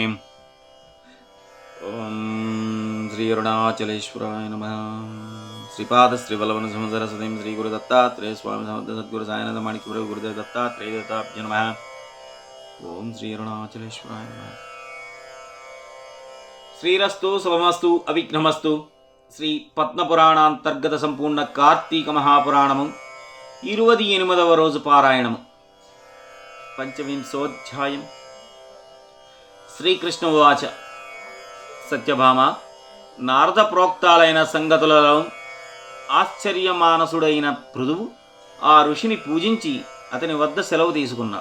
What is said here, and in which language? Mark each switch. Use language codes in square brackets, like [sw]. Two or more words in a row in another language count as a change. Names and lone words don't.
[sa] ओम श्री अरुणाचलेश्वराय नमः। श्रीपाद श्रीवल्लभ सरस्वती श्री गुरु दत्तात्रेय स्वामी समर्थ सद्गुरु साईनाथ माणिक्य प्रभु गुरुदेव दत्तात्रेय दत्ताभ्य नमः। ओम श्री अरुणाचलेश्वराय नमः। श्रीरस्तु शुभमस्तु अविघ्नमस्तु। [te] శ్రీ పద్మపురాణాంతర్గత సంపూర్ణ కార్తీక మహాపురాణము 28వ రోజు పారాయణము పంచవింశోధ్యాయం. [sa] శ్రీకృష్ణ ఉవాచ [te] సత్యభామ, నారద ప్రోక్తాలైన సంగతులలో ఆశ్చర్యమానసుడైన పృథువు ఆ ఋషిని పూజించి అతని వద్ద సెలవు తీసుకున్నాడు.